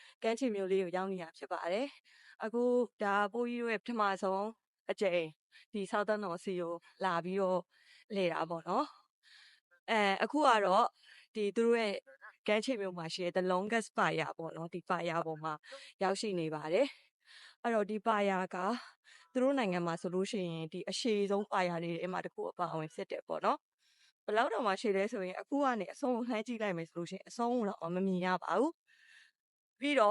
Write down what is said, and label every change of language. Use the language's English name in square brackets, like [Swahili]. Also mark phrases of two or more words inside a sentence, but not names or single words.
[Burmese] မ်းခြေမြို့လေးကိုရောက်နေတာဖြစ်ပါတယ်အခုဒါပိုးကြီးတို့ရဲ့ပထမဆုံးအကြိမ်ဒီ Southern North Sea ကိုလာပြီးတော့လေတာပေါ့နော်အခုကတော့ဒီသူတို့ရဲ့ကမ်းခြေမြို့မှာရှိတဲ့ [English] the longest fire [Burmese] ပေါ့ နော်ဒီ fire ပေါ်မှာရောက်ရှိနေပါတယ်အဲ့တော့ဒီ fire ကသူတို့နိုင်ငံမှာဆိုလို့ရှိရင်ဒီအရှည်ဆုံး fire တွေအမှတစ်ခုအပါအဝင်ဖြစ်တယ်ပေါ့နော် ဘယ်လောက်တော့မှရှိလဲဆိုရင်အခုကနေအဆုံးကိုနှိုင်းကြည့်လိုက်မယ်ဆိုလို့ရှိရင်အဆုံးတော့မမြင်ရပါဘူးပြီးတော့